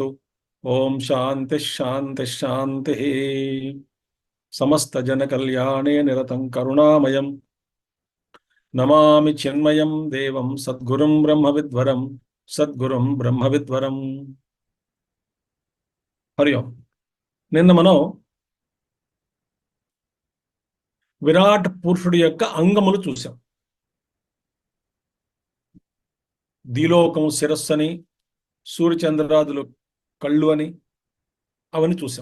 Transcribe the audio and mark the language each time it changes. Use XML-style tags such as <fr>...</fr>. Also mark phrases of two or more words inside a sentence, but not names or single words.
<sa>ओम शान्तिः शान्तिः शान्तिः। समस्त जन कल्याणे निरतं करुणामयं नमामि चिन्मयं देवं सद्गुरुं ब्रह्मविद्वरं सद्गुरुं ब्रह्मविद्वरं। हरि ओम।</sa> <te>నిన్న మనం విరాట్ పురుషుడి యొక్క అంగములు చూసాం. దీలోకం శిరస్సు అని, సూర్యచంద్రాదులు కళ్ళు అని అవన్నీ చూసాం.</te>